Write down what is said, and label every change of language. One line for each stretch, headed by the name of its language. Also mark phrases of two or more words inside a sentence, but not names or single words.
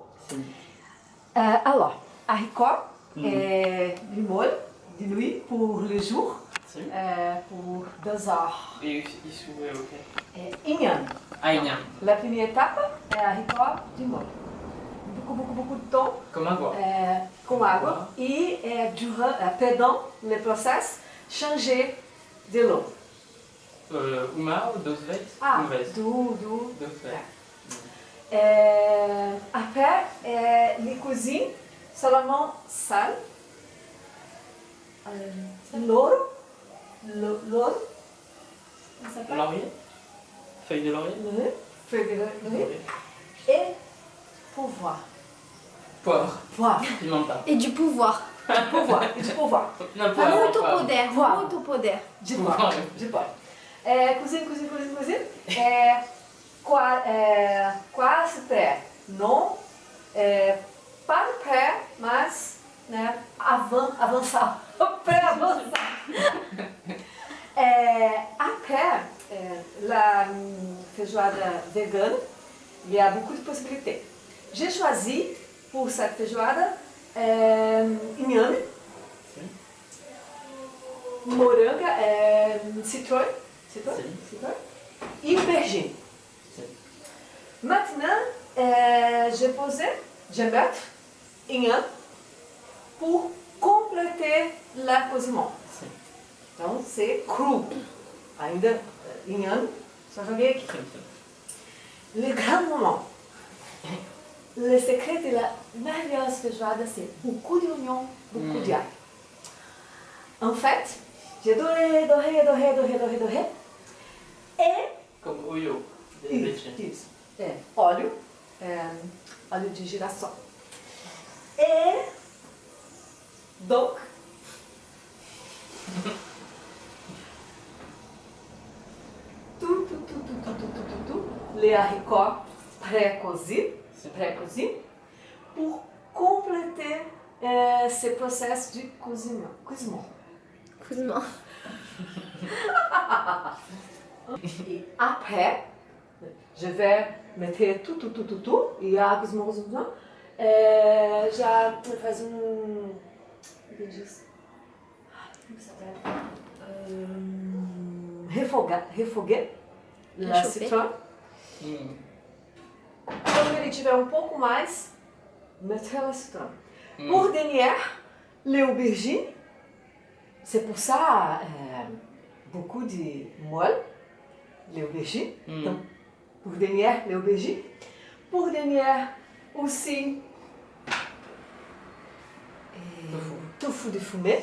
French: Alors, haricot, du molho, de nuit pour le jour, pour 2 heures.
Portuguese: Et isso é o quê? Inhame. Ah, inhame.
French: La première étape est haricot
Portuguese: de molho.
French: Beaucoup de temps. Comme água.
Portuguese: Com água e
French: pendant le process changer de l'eau.
Portuguese: Uma ou duas vezes? Ah, Uma vez. Duas vezes.
French: Après, les cozinhent seulement sal, louro, comment ça s'appelle? Laurier? Feuille de laurier? Feuille de laurier et pouvoir. Poivre. Pimenta. Et du pouvoir. Du pouvoir.
Portuguese: Não, poivre. Muito poder,
French: Poivre.
Portuguese: muito poder.
French: De pouvoir. Cozinhe.
Portuguese: Quase pré. Não para pré, mas né, avançar. Pré-avançar.
French: Après la feijoada vegane, il y a beaucoup de possibilités. J'ai choisi pour cette feijoada
Portuguese: inhame, moranga,
French: citron e aubergine. Maintenant, je vais mettre inhame pour compléter la cozimento. Então, c'est cru.
Portuguese: Ainda inhame, só joguei aqui.
French: Le grand moment. Le secret de la merveilleuse feijoada, c'est beaucoup d'oignons, beaucoup d'ail. En fait, j'ai doré. Et
Portuguese: Como olho de leite. isso, óleo de girassol.
French: Et donc, tout, les haricots pré-cozis, pour compléter ce processus du cuisement. Et après, je vais mettre tout,
Portuguese: e a cozimento já faz como
French: ça s'appelle? Refoguer la citron.
Portuguese: Quando ele tiver um pouco mais,
French: mettre la citron. Pour dernier, les aubergines. C'est pour ça beaucoup de moelle, les aubergines. Donc, pour dernier, les aubergines. Pour dernier, aussi tofu de fumée.